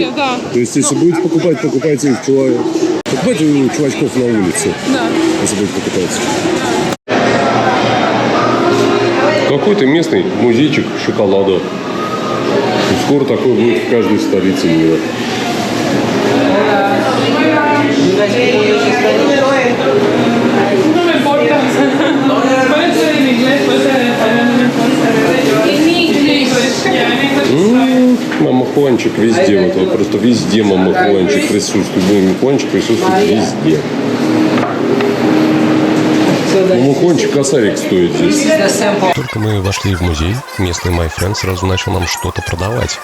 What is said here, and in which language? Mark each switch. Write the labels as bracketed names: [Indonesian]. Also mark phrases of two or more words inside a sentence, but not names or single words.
[Russian] Да. То есть, если будете покупать, покупайте у чувачков на улице. Да. Если будете покупать. Какой-то местный музейчик шоколада. И скоро такой будет в каждой столице мира. [Spanish] No me importa. Puede ser en inglés, puede ser en español, no me importa. [Russian] Мамахуанчик везде. Вот просто везде мамахуанчик присутствует. Мамахуанчик присутствует везде. Мамахуанчик косарик стоит здесь. Только мы вошли в музей, местный My Friend сразу начал нам что-то продавать.